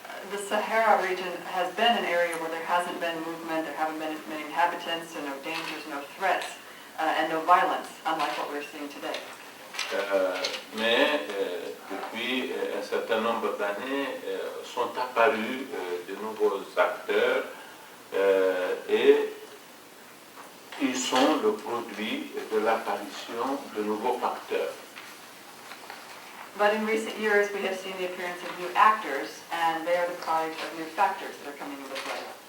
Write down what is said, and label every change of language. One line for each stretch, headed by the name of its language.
English: The Sahara region has been an area where there hasn't been movement, there haven't been many inhabitants, so no dangers, no threats, and no violence, unlike what we're seeing today.
French: Mais depuis un certain nombre d'années sont apparus de nouveaux acteurs et ils sont le produit de l'apparition de nouveaux facteurs.
English: But in recent years, we have seen the appearance of new actors, and they are the product of new factors that are coming into play.